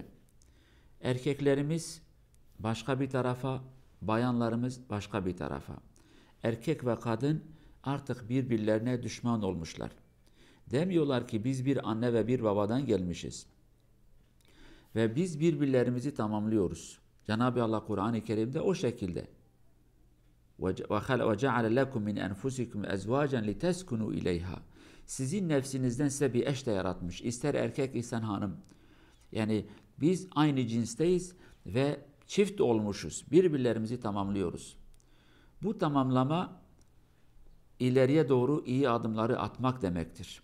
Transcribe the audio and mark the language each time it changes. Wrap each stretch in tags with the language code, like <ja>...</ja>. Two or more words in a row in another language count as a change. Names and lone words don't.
<tr>Erkeklerimiz başka bir tarafa, bayanlarımız başka bir tarafa. Erkek ve kadın artık birbirlerine düşman olmuşlar. Demiyorlar ki biz bir anne ve bir babadan gelmişiz. Ve biz birbirlerimizi tamamlıyoruz. Cenab-ı Allah Kur'an-ı Kerim'de o şekilde.</tr> <ar>وَجَعَلَ لَكُمْ مِنْ أَنْفُسِكُمْ اَزْوَاجًا لِتَسْكُنُوا اِلَيْهَا.</ar> <tr>Sizin nefsinizden size bir eş de yaratmış. İster erkek, ister hanım. Yani biz aynı cinsteyiz ve çift olmuşuz. Birbirlerimizi tamamlıyoruz. Bu tamamlama ileriye doğru iyi adımları atmak demektir.</tr>